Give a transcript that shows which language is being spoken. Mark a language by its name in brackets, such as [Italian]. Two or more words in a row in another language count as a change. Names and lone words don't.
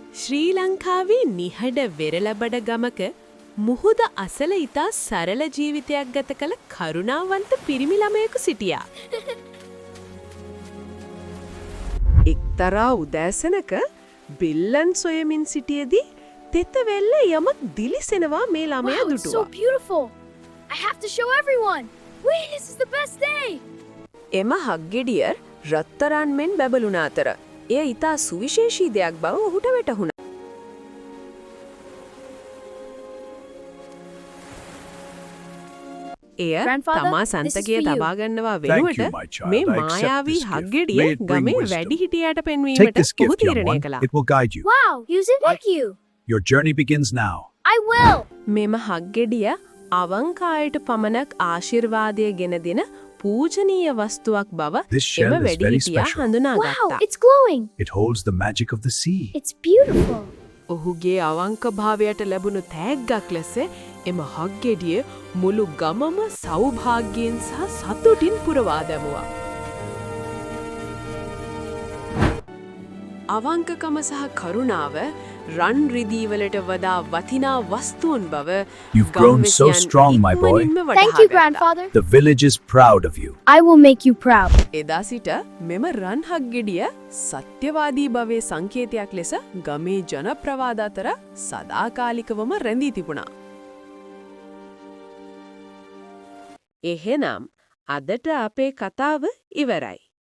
[Sinhala] ශ්‍රී ලංකාවේ නිහඬ වෙරළබඩ ගමක මුහුද අසල ඉතා සරල ජීවිතයක් ගත කළ කරුණාවන්ත පිරිමි ළමයෙකු සිටියා. එක්තරා උදෑසනක බිල්ලන් සොයමින් සිටියේදී තෙතවෙල්ල යමක් දිලිසෙනවා මේ ළමයා දුටුවා. [English] So beautiful. I have to show everyone. Wait, this is the best day. [Sinhala] එම හක්ගෙඩිය රත්තරන් මෙන් බැබළුණ අතර එය ඉතා සුවිශේෂී දෙයක් බව ඔහුට වැටහුණා. එය තමා සන්තකය තබා ගන්නවා වෙනුවට මේ මායාවී හක්ගෙඩිය ගමේ වැඩිහිටියාට පෙන්වීමට ඔහු තීරණය කළා. [English] It will guide you. Wow, use it like you. Your journey begins now. I will. [Sinhala] මෙම හක්ගෙඩිය අවංකායට පමණක් ආශිර්වාදය ගෙන දෙන පූජනීය වස්තුවක් බව [English] This shell [Sinhala] එම [English] is very [Sinhala] වැඩිහිටියා [English] special. [Sinhala] හඳුනාගත්තා. [English] Wow, it's glowing. It holds the magic of the sea. It's beautiful. [Sinhala] ඔහුගේ අවංක භාවයට ලැබුණු තෑග්ගක් ලෙස එම හක්ගෙඩිය මුළු ගමම සෞභාග්‍යයෙන් සහ සතුටින් පුරවා දැමුවා. අවංකකම සහ කරුණාව රන් රිදීවලට වඩා වටිනා වස්තුන් බව [English] You've grown so strong, my boy. Thank you, grandfather. The village is proud of you. I will make you proud. [Sinhala] එදා සිට මෙම රන් හක්ගෙඩිය සත්‍යවාදී භවයේ සංකේතයක් ලෙස ගමේ ජනප්‍රවාද අතර සදාකාලිකවම රැඳී තිබුණා. එහෙනම් අදට අපේ කතාව ඉවරයි.